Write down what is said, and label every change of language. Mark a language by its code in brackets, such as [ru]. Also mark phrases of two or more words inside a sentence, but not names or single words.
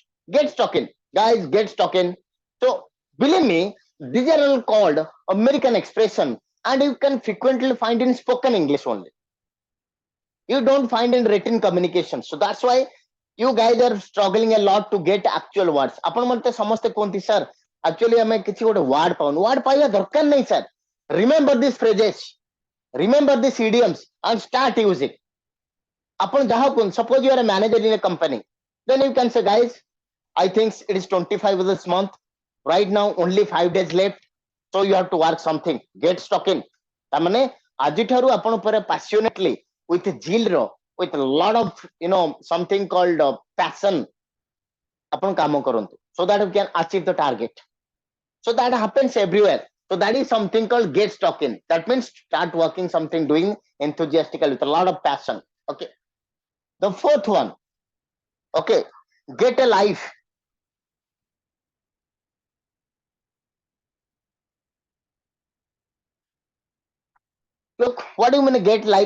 [en] Get stuck in, guys, get stuck in. So believe me, these are all called American expression, and you can frequently find in spoken English only. You don't find in written communication. So that's why you guys are struggling a lot to get actual words. [or] ଆପଣ ମତେ ସମସ୍ତେ କୁହନ୍ତି, [en] sir, actually [or] ଆମେ କିଛି ଗୋଟେ word ପାଉନୁ. Word ପାଇବା ଦରକାର ନାହିଁ, [en] sir. Remember these phrases, remember these idioms, and start using. Upon Jahapun, suppose you are a manager in a company, then you can say, guys, I think it is 25 of this month. Right now, only 5 days left. So you have to work something. Get stuck in. [or] ତାମାନେ ଆଜିଠାରୁ ଆପଣ ପରେ [en] passionately, with zeal, with a lot of something called passion, [or] ଆପଣ କାମ କରନ୍ତୁ, [en] so that you can achieve the target. So that happens everywhere. So that is something called get stuck in. That means start working something, doing enthusiastically with a lot of passion. Okay. The fourth one, okay, get a life. Look, what do you mean get life?